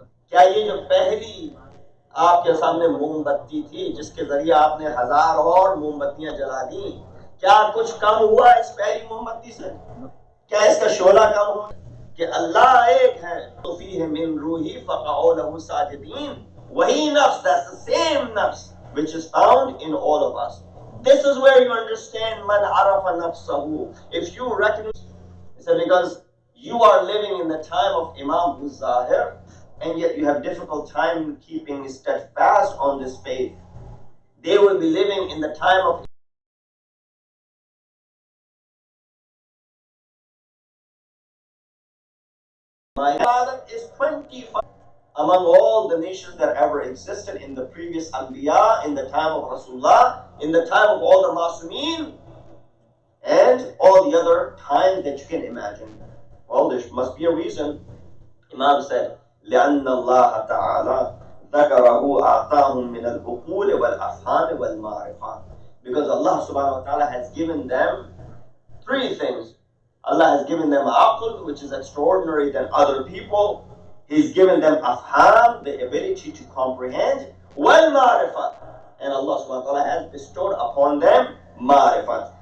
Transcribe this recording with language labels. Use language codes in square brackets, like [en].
[hi] क्या ये जो पहली आपके सामने मोमबत्ती थी, जिसके जरिए आपने 1000 और मोमबत्तियां जला दी, क्या कुछ कम हुआ इस पहली मोमबत्ती से? क्या इसका शोला कम हुआ? कि अल्लाह एक है, तो [ar] फीह मिन रूही फक़अउ लहु साजिदीन. [en] वही nafs, that's the same nafs which is found in all of us. This is where you understand man arafa nafsahu. If you recognize, so because you are living in the time of Imam who's Zahir, and yet you have difficult time keeping steadfast on this faith. They will be living in the time of my ibadat is 25 among all the nations that ever existed in the previous Anbiya, in the time of Rasulullah, in the time of all the Masumeen, and all the other times that you can imagine. Well, there must be a reason. Imam said, [ar] لأن الله تعالى ذكره أعطاهم من العقول والأفهام والمعرفة. [en] Because Allah subhanahu wa ta'ala has given them three things. Allah has given them aql, which is extraordinary than other people. He's given them afham, the ability to comprehend, wal ma'rifat. And Allah subhanahu wa ta'ala has bestowed upon them ma'rifat.